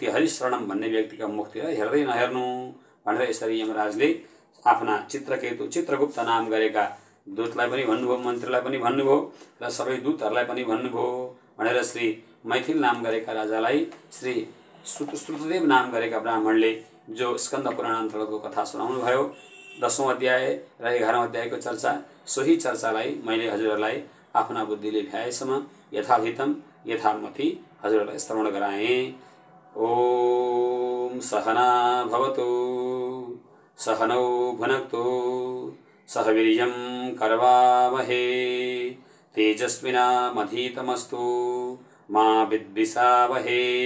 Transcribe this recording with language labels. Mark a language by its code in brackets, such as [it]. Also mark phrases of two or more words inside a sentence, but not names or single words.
[ne] हरिशरणम भन्ने व्यक्तिका मुखतिर हेर्दै नहेर्नु भनेर यसरी यमराजले आफ्ना चित्रगुप्त नाम गरेका दूतलाई पनि भन्नुभयो, मन्त्रीलाई पनि भन्नुभयो, र सबै दूतहरूलाई पनि भन्नुभयो भनेर श्री मैथिल नाम गरेका राजालाई श्री श्रुतदेव नाम गरेका ब्राह्मणले जो स्कन्द पुराण अन्तर्गतको कथा सुनाउनु भयो, 10औं अध्याय र 11औं अध्यायको चर्चा, सोही चर्चालाई मैले हजुरहरूलाई आफ्ना बुद्धिले भ्याएसम्म [sa] यथाहितम यथामति [ne] हजुरहरूलाई श्रवण गराएँ। [sa] ओम सहना भवतु, सहनौ भुनक्तु, सह वीर्यं करवावहे, तेजस्विनामधीतमस्तु मा विद्विषावहे।